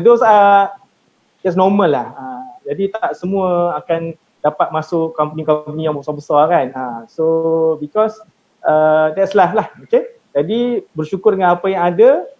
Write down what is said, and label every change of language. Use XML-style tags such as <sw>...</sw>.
<en>Those are just normal lah.</en> <ms>Jadi tak semua akan dapat masuk company-company yang besar-besar kan.</ms> <en>So because that's life lah.</en> <ms>Okay, jadi bersyukur dengan apa yang ada.</ms>